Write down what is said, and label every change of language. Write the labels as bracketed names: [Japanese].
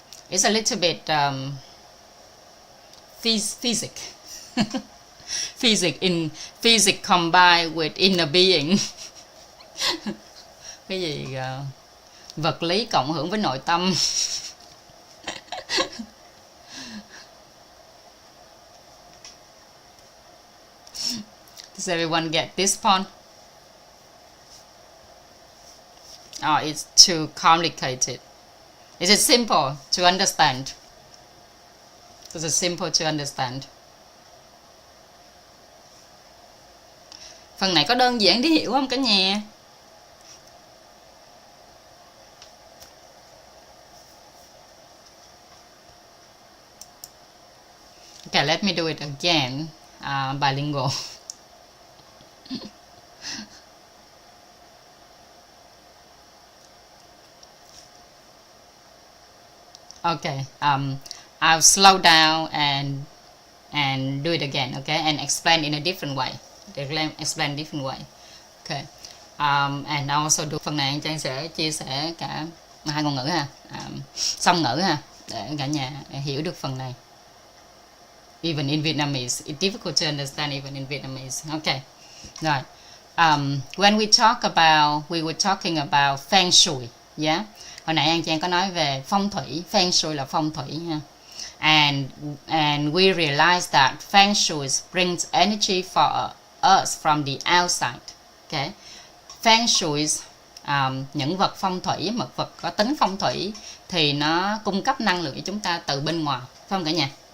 [English] It's a little bit physics. Physics combined with inner being. [Vietnamese] Cái gì vật lý cộng hưởng với nội tâm. [English] Does everyone get this point? or it's too complicated? Is it simple to understand? Is it simple to understand? [Vietnamese] Phần này có đơn giản để hiểu không cả nhà? [English] Okay, let me do it again. Bilingual. Okay, I'll slow down and do it again, okay, and explain in a different way. Explain different way. Okay, and also do [Vietnamese] phần này Trang sẽ chia sẻ cả hai ngôn ngữ ha, song ngữ ha, để cả nhà hiểu được phần này. [English] Even in Vietnamese, it's difficult to understand even in Vietnamese. Okay, rồi. When we were talking about feng shui, yeah. [Vietnamese] Hồi nãy Trang có nói về phong thủy, feng shui là phong thủy ha. [English] And we realized that feng shui brings energy for us from the outside. Okay. [Vietnamese] Feng shui, những vật phong thủy, một vật có tính phong thủy thì nó cung cấp năng lượng cho chúng ta từ bên ngoài, phải không cả nhà?